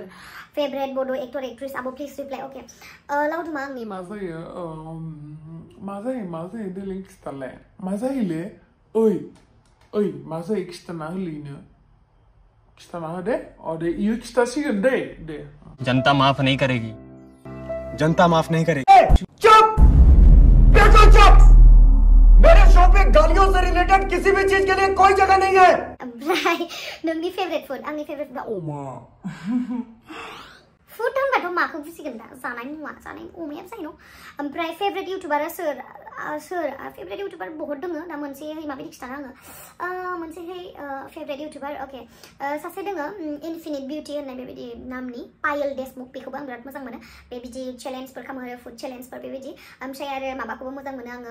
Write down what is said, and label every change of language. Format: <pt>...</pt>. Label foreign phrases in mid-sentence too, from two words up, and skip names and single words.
<brx>फेभरेट बड'</brx> <en>actor actress</en> <brx>आब'</brx> <en>please reply</en> <brx>अके लावदुमा आंनि मा जायो देलाय खिथालाय मा जायोले ओइ मा जायो खिथाना होलैनो खिथाना हो दे दे इयो खिथासिगोन दे</brx> <hi>जनता माफ नहीं करेगी चुप मेरे शो पे गालियों से रिलेटेड किसी भी चीज के लिए कोई जगह नहीं है</hi> <brx>नोंनि</brx> <en>favourite food</en> <brx>आंनि फेभरेट अमा फुड होनबाथ' माखौ बुजिगोन दा जानाय मुवा जानाय अमाया जायो ओमफ्राय</brx> <en>favourite YouTuber</en> <brx>सोर</brx> <en>favourite YouTuber</en> <brx>बहुत दङ दा मोनसेहै माबायदि खिथानो आङो मोनसेहै</brx> <en>favourite YouTuber</en> <brx>अके सासे दङ इनफिनिट बिउटि होननाय बेबायदि नामनि पायल देशमुख बेखौबो आं बिराद मोजां मोनो बेबायदि चेलेन्जफोर खालामो</brx> <en>food challenge</en> <brx>बेबायदि ओमफ्राय आरो माबाखौबो मोजां मोनो आङो</brx>